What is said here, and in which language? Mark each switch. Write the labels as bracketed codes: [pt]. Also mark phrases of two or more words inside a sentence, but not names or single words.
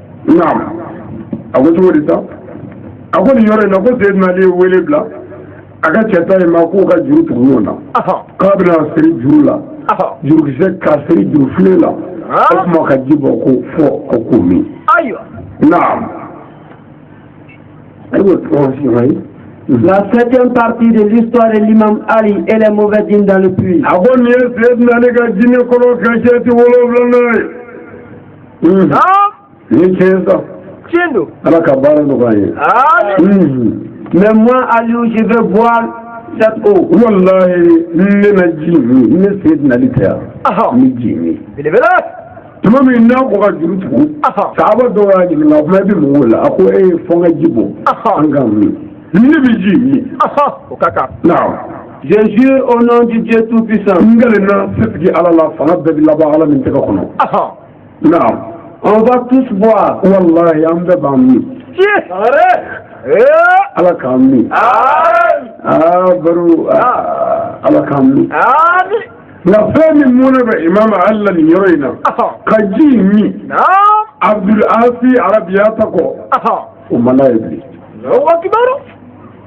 [bm] naam a ko cogo di sa a ko nin yɔrɔ in na ko Seyidina Ali ye wele bila a ka cɛ ta ye ma k'o ka juru tugu ɲɔgɔn na k'a bɛna siri juru la jurukisɛ k'a siri juru filen la o tuma ka ji bɔ ko fɔ ko k'o min ayiwa naam ayiwa tɔgɔ si ma ye [fr] La 7e partie de l'histoire de l'imam Ali et les mauvais dînes dans le puits. Mais moi, Aliou, je veux boire cette eau. [bm] Wallahi, tuma min n'a ko ka juru tugu sahaba dɔw y'a ɲininka o fana bɛ mɔgɔw la a ko e ye fɔ n ka ji bɔ an ka min ne bɛ ji min o ka kan [fr] je jure au nom du Dieu tout-puissant [bm] n gɛlɛnna setigi ala la fanga bɛɛ bɛ laban ala min tɛgɛ kɔnɔ [fr] on va tous boire [bm] wallahi an bɛɛ b'an min ala k'an min baro ala k'an min nka fɛn min mun bɛ imam ali la nin yɔrɔ in na ka ji min abdul asi arabiya ta kɔ o ma n'a ye bilen o